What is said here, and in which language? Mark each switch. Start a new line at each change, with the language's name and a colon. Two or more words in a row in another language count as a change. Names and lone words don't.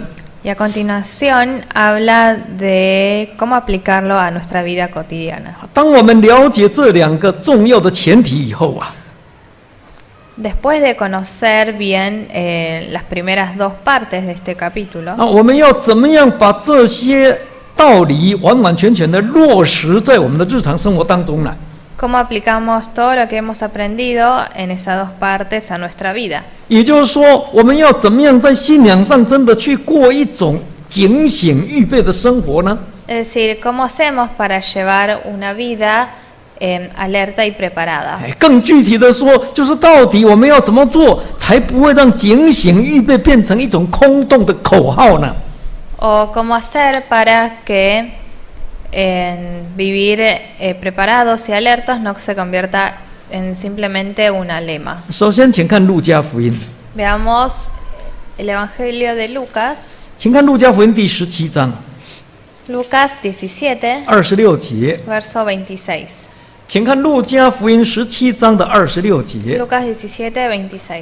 Spanish: Y a continuación habla de cómo aplicarlo a nuestra vida cotidiana.
Chinese: 当我们了解这2个重要的前提以后
Spanish: Después de conocer bien las primeras 2 partes de este capítulo,
Chinese: 我们要怎么样把这些道理完完全全的落实在我们的日常生活当中呢？
Spanish: cómo aplicamos todo lo que hemos aprendido en esas 2 partes a nuestra vida.
Chinese: 也就是说，我们要怎么样在信仰上真的去过一种警醒预备的生活呢？
Spanish: Es decir, cómo hacemos para llevar una vida alerta y preparada.
Chinese: 更具体的说，就是到底我们要怎么做，才不会让警醒预备变成一种空洞的口号呢？
Spanish: O cómo hacer para que vivir preparados y alertos no se convierta en simplemente una lema.
Chinese: 首先，请看路加福音。
Spanish: Veamos el Evangelio de Lucas.
Chinese: 请看路加福音第17章
Spanish: Lucas 17,
Chinese: 26节。
Spanish: verso 26.
Chinese: 请看路加福音17章的26节。
Spanish: Lucas 17, 26.